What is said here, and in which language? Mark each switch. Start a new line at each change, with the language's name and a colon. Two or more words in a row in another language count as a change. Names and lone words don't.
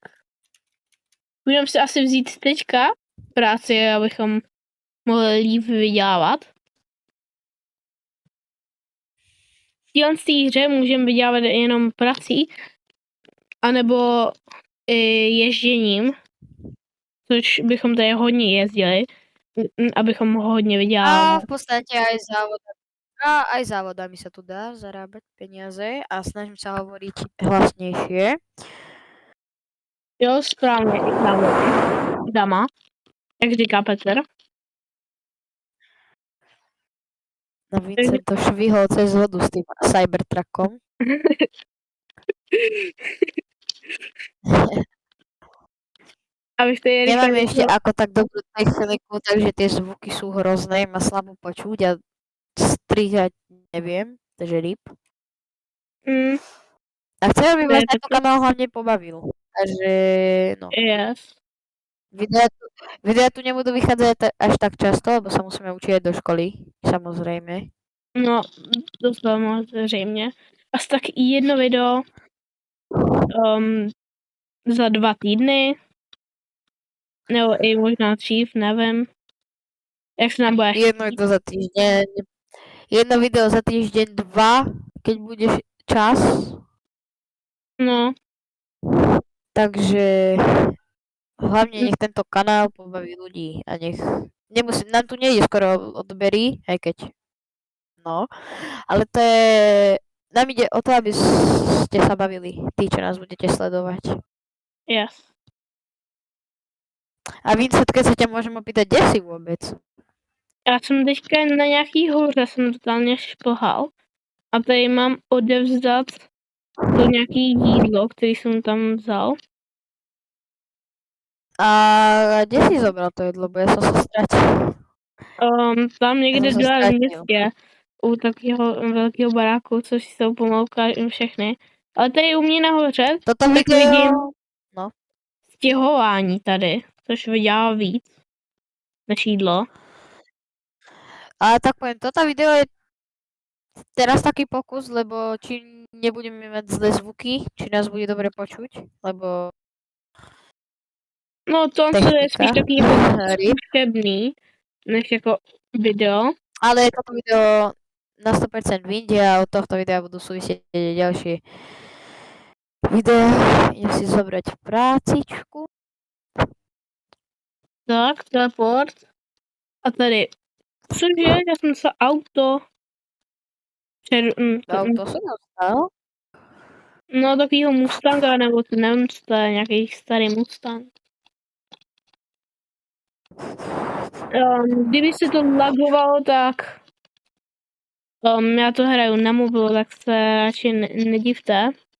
Czech: Budeme si asi vzít teďka práci, abychom mohli líp vydělávat. V téhle hře můžeme vydělávat jenom prací, anebo i ježděním, což bychom tady hodně jezdili, abychom hodně vydělávali.
Slovak: A v podstate aj závodami sa tu dá zarábať peniaze a snažím sa hovoriť hlasnejšie.
Czech: Jo, správně, i závody. Dama, jak říká Petr.
Slovak: No Vincent to švihol cez vodu s tým Cybertruckom.
Czech: Abych to je
Slovak: Nemám ešte ako tak dobrú techniku, takže tie zvuky sú hrozné, ma slabo počuť a strihať neviem, takže rip. A chcem, aby vás tento kanál hlavne pobavil. Takže no. Yes. Videa tu nebudú vychádzať až tak často, lebo sa musíme učiť aj do školy, samozrejme.
Czech: No, to samozřejmě. Asi tak jedno video za 2 týdny, nebo i možná dřív, nevím. Jak se nám bude
Slovak: Jedno video za týždeň. Jedno video za týždeň, 2, keď budeš čas. No. Takže hlavne nech tento kanál pobaví ľudí a nech nám tu nejde skoro odbery, aj keď no, ale to je, nám ide o to, aby ste sa bavili, tí, čo nás budete sledovať. Yes. A Vincent, keď sa ťa môžem opýtať, kde si vôbec?
Czech: Já jsem teďka na nějaký hoře, jsem totálně šplhal a tady mám odevzdat to nějaký jídlo, který jsem tam vzal.
Slovak: A kde si zobral to jedlo, bo ja som sa stratil?
Czech: Tam někde
Slovak: Ja som sa
Czech: dole v
Slovak: stratil.
Czech: městě, u takového velkého baráku, což jsou pomalu všechny. Ale tady u mě nahoře,
Slovak: Toto
Czech: tak
Slovak: video...
Czech: vidím No. stěhování tady, což vydělá víc než jídlo.
Slovak: Ale tak poviem, toto video je teraz taký pokus, lebo či nebudeme mať zlé zvuky, či nás bude dobre počuť, lebo...
Czech: No to je spíš taký jako zkušebný, než jako video.
Slovak: Ale toto video na 100% vyjde a od tohto videa budú súvisieť ďalšie videá. Idem si zobrať prácičku. Tak, teleport.
Czech: A tady, cože, já jsem se auto...
Slovak: Auto som dostal.
Czech: No takovýho Mustanga, nebo to nevím, co to je, nějaký starý Mustang. Kdyby se to lagovalo, tak já to hraju na mobilu, tak se radši nedivte.